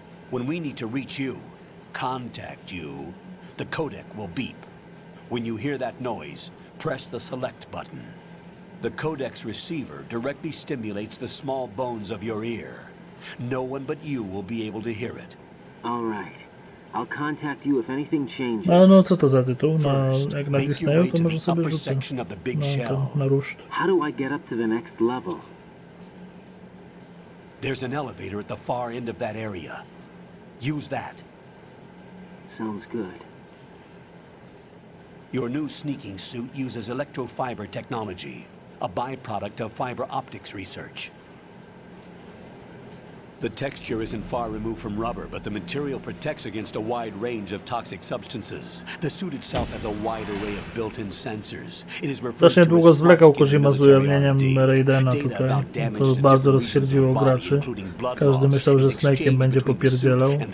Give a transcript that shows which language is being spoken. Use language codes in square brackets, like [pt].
[en] When we need to reach you, contact you, the codec will beep. When you hear that noise, press the select button. The codec's receiver directly stimulates the small bones of your ear. No one but you will be able to hear it. All right. I'll contact you if anything changes. [pl] No co to za tytuł? Jak na Disneyu to może sobie rzucę na ruszt. [en] How do I get up to the next level? There's an elevator at the far end of that area. Use that. Sounds good. Your new sneaking suit uses electrofiber technology, a byproduct of fiber optics research. The texture isn't far removed from rubber, but the material protects against a wide range of toxic substances. The suit itself has a wide array of built-in sensors. It is referred to as [pl] długo zwlekał Kojima z ujawnieniem Raidena tutaj, co bardzo rozsierdziło graczy. Każdy myślał, że Snake'iem będzie popierdzielał.